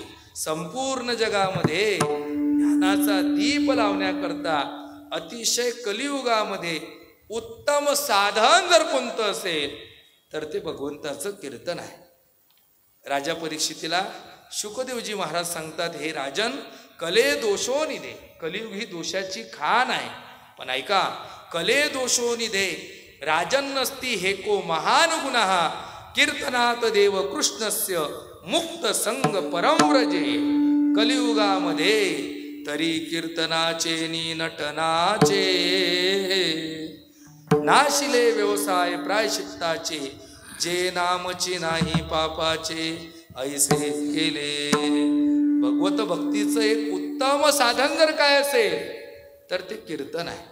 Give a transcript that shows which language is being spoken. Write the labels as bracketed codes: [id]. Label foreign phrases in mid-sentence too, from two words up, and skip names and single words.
[mr] संपूर्ण जगामध्ये ज्ञानाचा दीप लावण्याकरता अतिशय कलियुगामध्ये उत्तम साधन जर कोणतं असेल तर ते भगवंताचं कीर्तन आहे. राजा परीक्षितीला शुकदेवजी महाराज सांगतात, हे राजन, [sa] कले दोषो निधे. [mr] कलियुग ही दोषाची खान आहे, पण ऐका, [sa] कले दोषो निधे राजन्नस्ति हेको महान गुणः कीर्तनात देव कृष्णस्य मुक्त संग परम्रजे. [mr] कलियुगामध्ये तरी कीर्तनाचे नि नटनाचे नाशिले व्यवसाय प्रायश्चित्ताचे, जे नामची नाही पापाचे ऐसे केले. भगवत भक्तीचं एक उत्तम साधन जर काय असेल तर ते कीर्तन आहे.